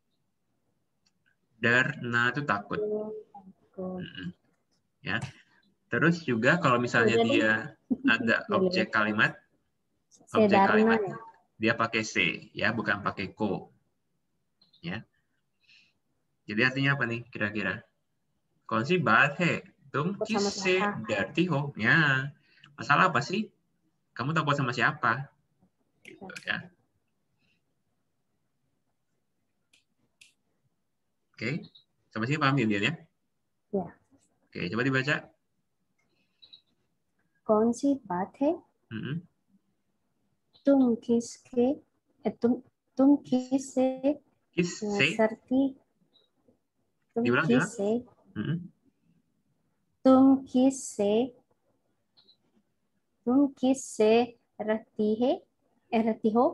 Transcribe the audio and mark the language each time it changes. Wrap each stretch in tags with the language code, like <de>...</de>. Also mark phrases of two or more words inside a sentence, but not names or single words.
<id>Darna itu takut. Ya. Terus juga kalau misalnya dia ada objek kalimat, dia pakai se, ya, bukan pakai ko. Ya. Jadi artinya apa nih kira-kira?</id> <hi>Kौन सी बात है? तुम किससे डरती हो?</hi> <id>Ya. Masalah apa sih? Kamu takut sama siapa? Gitu ya. Oke. Sampai sini paham ya dia ya? Ya. Oke, coba dibaca.</id> <hi>कौन सी बात है? तुम किससे Kiss-se? serti? तुम</hi> <id>Diulang,</id> <hi>किससे तुम किससे रहती हो?</hi>